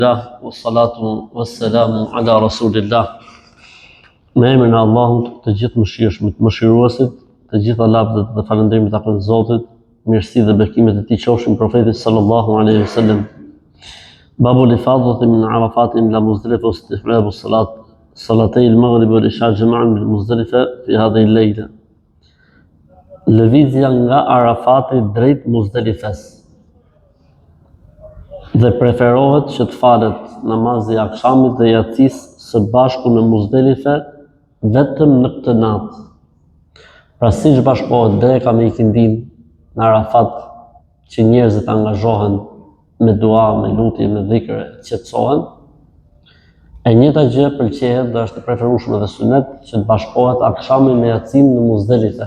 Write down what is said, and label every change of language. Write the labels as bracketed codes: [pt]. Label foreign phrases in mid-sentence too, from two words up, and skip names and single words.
[ar] والصلاة والسلام على رسول الله. [sq] Me emrin e Allahut, të gjithë mëshirshmit, mëshiruesit, të gjitha lavdët dhe falënderimet takojnë Zotit, mirësi dhe bekimet e tij qofshin profetit [ar] صلى الله عليه وسلم. باب الإفاضة من عرفات إلى مزدلفة واستحباب الصلاة صلاتي المغرب والعشاء جمعا بالمزدلفة في هذه الليلة. [sq] Lëvizja nga Arafati drejt Muzdalifes. Dhe preferohet që të falet namazi i akşamit dhe yatsis së bashku në Muzdalife vetëm në këtë natë. Pra siç bashkohet dreka me ikindin në Arafat, që njerëzit angazhohen me dua, me lutje, me dhikr, qetësohen, e njëjta gjë pëlqehet dhe është e preferueshme dhe sunet që të bashkohet akşami me yatsin në Muzdalife.